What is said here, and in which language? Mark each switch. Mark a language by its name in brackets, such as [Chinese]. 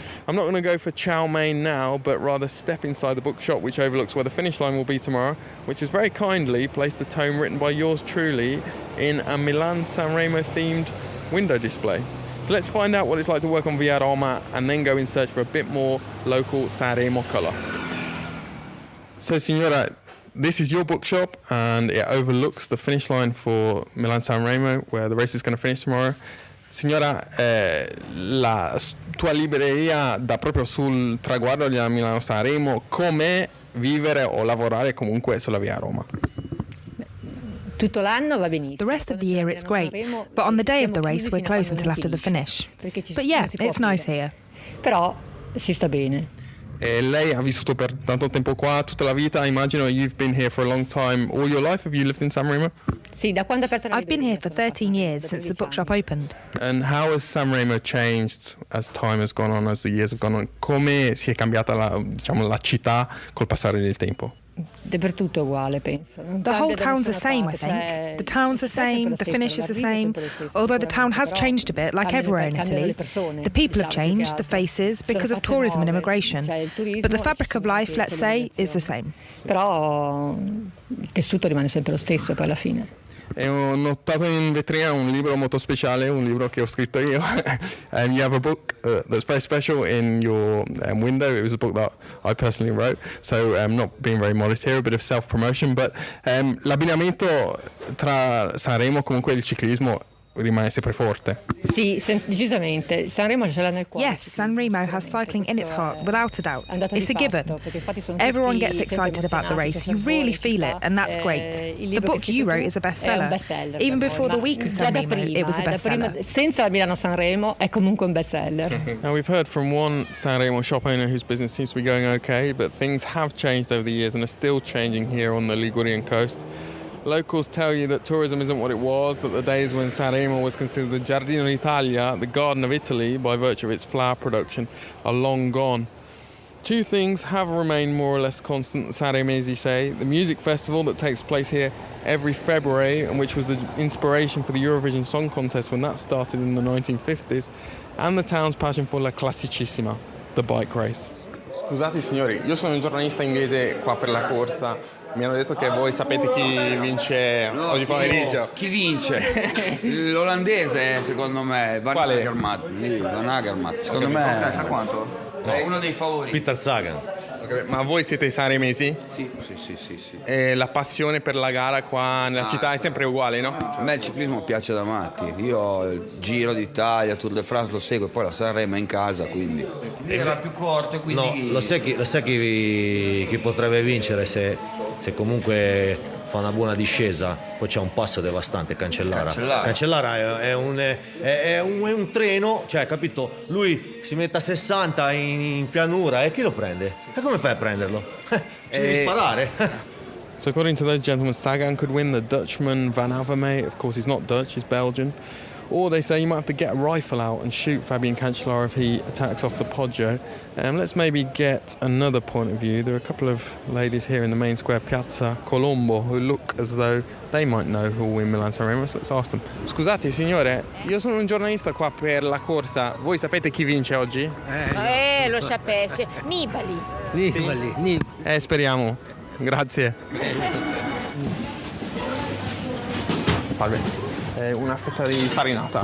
[English] I'm not going to go for chow mein now, but rather step inside the bookshop which overlooks where the finish line will be tomorrow, which has very kindly placed a tome written by yours truly in a Milan-San Remo themed window display. So let's find out what it's like to work on Via Roma and then go in search for a bit more local Sanremo colour. So signora, this is your bookshop and it overlooks the finish line for Milan-San Remo where the race is going to finish tomorrow. [Italian] Signora, la tua libreria dà proprio sul traguardo di Milano-San Remo. Com'è vivere o lavorare comunque sulla Via Roma? [English] The rest of the year it's great, but on the day of the race we're closed until after the finish. But yeah, it's nice here. [Italian] Però si sta bene. Lei ha vissuto per tanto tempo qua, tutta la vita, immagino. [English] You've been here for a long time. All your life, have you lived in Sanremo? [Italian] Sì, da quando aperto la [English] I've been here for 13 years since the bookshop opened. And how has Sanremo changed as time has gone on, as the years have gone on? [Italian] Come si è cambiata la città col passare del tempo? Dappertutto uguale, penso. [English] The whole town's the same, I think. The town's the same, the finish is the same. Although the town has changed a bit, like everywhere in Italy. The people have changed, the faces, because of tourism and immigration. But the fabric of life, let's say, is the same. [Italian] Però il tessuto rimane sempre lo stesso poi alla fine. E ho notato in vetrina un libro molto speciale, un libro che ho scritto io. [English] And you have a book that's very special in your window. It was a book that I personally wrote, so I'm not being very modest here, a bit of self-promotion, but [Italian] l'abbinamento tra Sanremo, comunque il ciclismo, rimane sempre forte. Sì, decisamente. Sanremo ce l'ha nel cuore. [English] Yes, Sanremo has cycling in its heart, without a doubt. It's a given. Everyone gets excited about the race. You really feel it, and that's great. The book you wrote is a bestseller. Even before the week of Sanremo, it was a bestseller. [Italian] Senza Milano-San Remo è comunque un bestseller. [English] Now, we've heard from one Sanremo shop owner whose business seems to be going okay, but things have changed over the years and are still changing here on the Ligurian coast. Locals tell you that tourism isn't what it was, that the days when Sanremo was considered the Giardino d'Italia, the Garden of Italy, by virtue of its flower production, are long gone. Two things have remained more or less constant, the Sanremesi say. The music festival that takes place here every February, and which was the inspiration for the Eurovision Song Contest when that started in the 1950s, and the town's passion for la classicissima, the bike race. [Italian] Scusate signori, io sono un giornalista inglese qua per la corsa. Mi hanno detto che voi sapete chi vince oggi pomeriggio. Chi vince? L'olandese, secondo me. Van Agermatt. Secondo me. Sa quanto? È uno dei favori. Peter Sagan. Okay, ma voi siete sanremesi? Sì. E la passione per la gara qua nella città è sempre uguale, no? A me il ciclismo piace da matti. Io il Giro d'Italia, Tour de France lo seguo, poi la Sanremo è in casa, quindi. Era più corto, quindi. No, lo sai chi potrebbe vincere se comunque fa una buona discesa, poi c'è un passo devastante, Cancellara è un treno, cioè, capito? Lui si mette a 60 in pianura e chi lo prende? E come fai a prenderlo? Ci devi sparare. [English] So according to those gentlemen, Sagan could win, the Dutchman Van Avermaet, of course he's not Dutch, he's Belgian. Or they say you might have to get a rifle out and shoot Fabian Cancellara if he attacks off the Poggio. Let's maybe get another point of view. There are a couple of ladies here in the main square, Piazza Colombo, who look as though they might know who will win Milan-San Remo, so let's ask them. [Italian] Scusate signore, io sono un giornalista qua per la corsa. Voi sapete chi vince oggi? Lo sapessi. Nibali. Speriamo. Grazie. Salve. Una fetta di farinata.